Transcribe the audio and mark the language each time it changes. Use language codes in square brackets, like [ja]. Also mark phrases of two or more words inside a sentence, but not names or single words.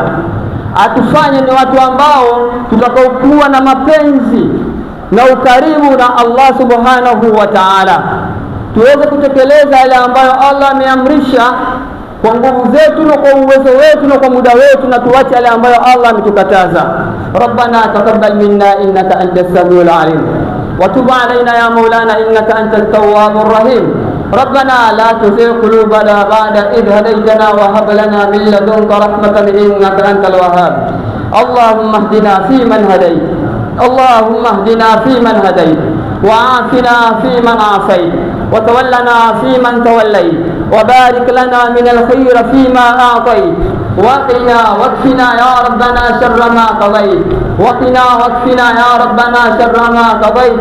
[sw] Atufanye ni watu ambao tutakaokuwa na mapenzi na ukaribu na Allah [ar] سبحانه وتعالى, [sw] tuweze kutekeleza yale ambayo Allah ameamrisha kwa nguvu zetu na kwa uwezo wetu na kwa muda wetu, na tuache yale ambayo Allah ametukataza. [ar] ربنا تقبل منا إنك أنت السميع العليم وتب علينا يا مولانا إنك أنت التواب الرحيم. ربنا لا تزغ قلوبنا بعد إذ هديتنا وهب لنا من لدنك رحمة إنك أنت الوهاب. اللهم اهدنا فيمن هديت، اللهم اهدنا فيمن هديت، وعافنا فيمن عافيت، وتولنا فيمن توليت، وبارك لنا من الخير فيما أعطيت، وقنا واكفنا يا ربنا شر ما قضيت، وقنا واكفنا يا ربنا شر ما قضيت.